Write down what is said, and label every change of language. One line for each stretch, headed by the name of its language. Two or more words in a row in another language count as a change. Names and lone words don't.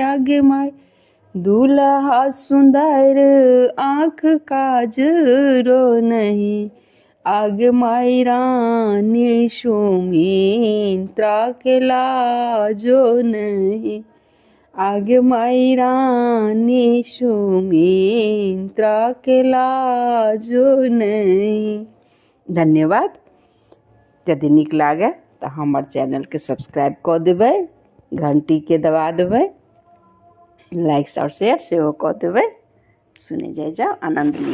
Maithili: आगे माई दुल्हा सुंदर आँख काजरो नहीं, आगे माई रानी सुमित्रा के लाजो नहीं, आगे माई रानी सुमित्रा के लाजो नहीं। धन्यवाद। यदि नीक लागे तो हमर चैनल के सब्सक्राइब कऽ देबै, घंटी के दबा देबै, लाइक और शेयर सेहो कऽ देबै। सुने जाओ, आनंद लिअ।